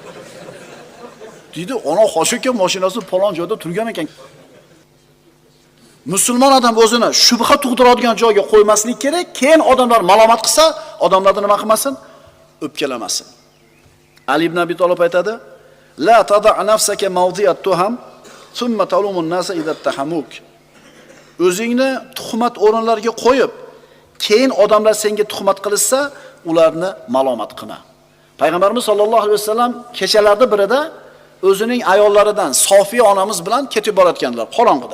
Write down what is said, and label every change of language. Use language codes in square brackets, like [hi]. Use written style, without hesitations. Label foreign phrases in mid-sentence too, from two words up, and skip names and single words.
[uz] Deydi, "Ona hoji aka mashinasi falon joyda turgan ekan." Musulmon odam o'zini shubha tug'diradigan joyga qo'ymaslik kerak. Keyin odamlar malomat qilsa, odamlarni nima qilmasin? O'pkalamasin. Ali ibn Abi Talib aytadi: [ar] "لا تضع نفسك موضع التهم, ثم تلوم الناس إذا اتهموك." [uz] O'zingni tuhmat o'rinlariga qo'yib, keyin odamlar senga tuhmat qilsa, ularni malomat qilma. Payg'ambarimiz [ar] صلى الله عليه وسلم [uz] kechalarda birida o'zining ayollaridan Sofiya onamiz bilan ketib borayotganlar qorong'ida.